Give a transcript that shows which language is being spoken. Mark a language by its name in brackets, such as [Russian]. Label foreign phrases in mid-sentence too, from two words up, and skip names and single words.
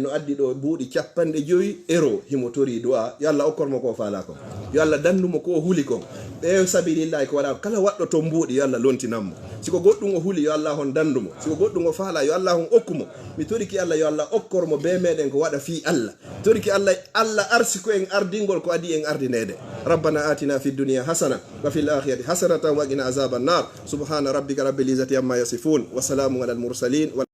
[Fula] no addi ɗo buuɗi 50 himo tori du'a yo Allah okkormo ko faala ko yo Allah dandumo ko huli ko ɓe sabilillahi ko waɗa kala waɗɗo to mbuuɗi yo Allah lontinanmo siko goɗɗum o huli yo Allah on dandumo siko goɗɗum o faala yo Allah on okkumo mi toriki Allah yo Allah okkormo be meɗen ko waɗa fi Allah toriki Allah arsi ko en ardingol ko adi en ardinede [Arabic] ربنا آتنا في الدنيا حسنة وفي الآخرة حسنة وقنا عذاب النار سبحان ربك رب العزة عما يصفون وسلام على المرسلين